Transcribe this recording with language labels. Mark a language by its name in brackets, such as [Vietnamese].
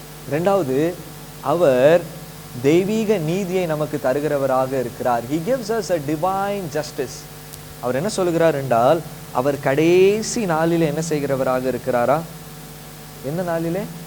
[Tamil] இரண்டாவது, அவர் தெய்வீக நீதியை நமக்கு தருகிறவராக இருக்கிறார். [English] He gives us a divine justice. [Tamil] அவர் என்ன சொல்கிறார் என்றால், அவர் கடைசி நாளிலே என்ன செய்கிறவராக இருக்கிறாரா. எந்த நாளிலே?